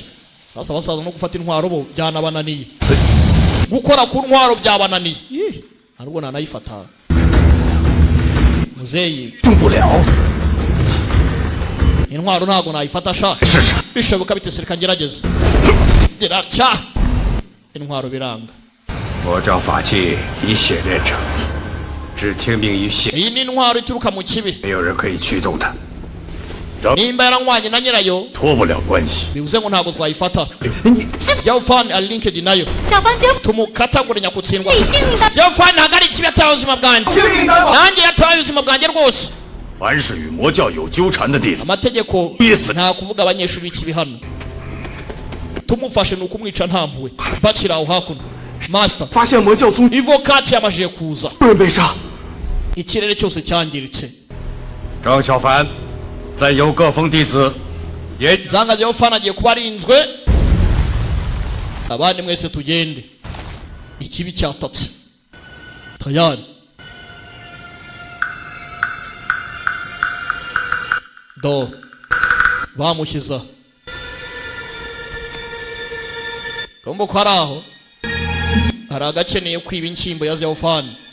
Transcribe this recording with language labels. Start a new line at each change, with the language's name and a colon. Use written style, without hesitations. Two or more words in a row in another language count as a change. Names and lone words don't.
Kinyarwanda: Sasa abasaza no gufata intwaro bo byanabananiye. Gukora ku ntwaro byabananiye. Ariko nanayifata. Muzeyi.
Chinese: 动不了。
Kinyarwanda: Intwaro ntago nayifata sha. Bishoboka bitesereka ngerageza. Gira atya. Intwaro biranga.
Chinese: 魔教法器以血炼成，只听命于血，
Kinyarwanda: Iyi ni intwaro ituruka mu kibi.
Chinese: 没有人可以驱动它。
Kinyarwanda: Nimba yaranywanye na nyirayo
Chinese: 脱不了关系。
Kinyarwanda: bivuze ngo ntago twayifata. Ziyaofani ari linked nayo.
Chinese: 小凡真
Kinyarwanda: Tumukatagura nyakutsindwa.
Chinese: 你信你的
Kinyarwanda: Ziyaofani ntago ari ikibi yataye ubuzima bwanjye. Nanjye yataye ubuzima bwanjye rwose.
Chinese: 凡是与魔教有纠缠的弟子，
Kinyarwanda: Amategeko nta kuvuga abanyeshuri b'ikibi hano. Tumufashe ni ukumwica nta mpuhwe. Bakira aho hakuno. Master
Chinese: 发现魔教宗
Kinyarwanda: Ivokati yamajije kuza.
Chinese: 人被杀，
Kinyarwanda: Ikirere cyose cyangiritse.
Chinese: 张小凡，再由各封弟子，也
Kinyarwanda: Zanga Ziyaofani agiye kuba arinzwe. Abandi mwese tugende. Ikibi cyatatse. Tayari. Do bamushyiza kumbe ko ari aho hari agakeneye kwiba inshyimbo ya Ziyaofani.